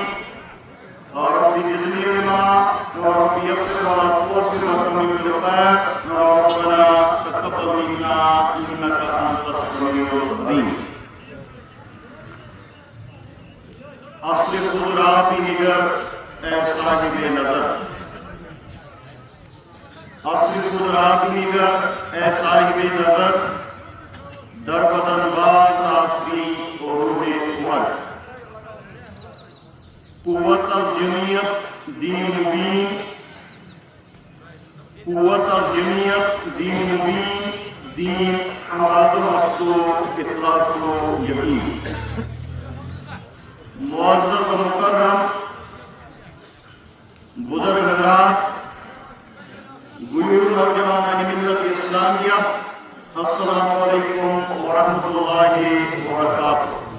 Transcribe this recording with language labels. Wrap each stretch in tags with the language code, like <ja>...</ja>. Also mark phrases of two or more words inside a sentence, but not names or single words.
<ar>رب زدني علما ورب يسر ولا تعسر وتمم بالخير. ربنا تقبل منا انك انت السميع العليم.</ar> <fa>اصل قدرات نگر اے صاحب نظر. اصل قدرات نگر اے صاحب نظر. در بدن باز آفری و روح عمر. قوت از جمعیت دین مبین. قوت از جمعیت دین مبین. دین معظم است و اخلاص و یقین.</fa> <ur>معزز و مکرم بزرگ حضرات، غیور نوجوان ملت اسلامیہ،</ur> <ar>السلام علیکم ورحمۃ اللہ وبرکاتہ.</ar>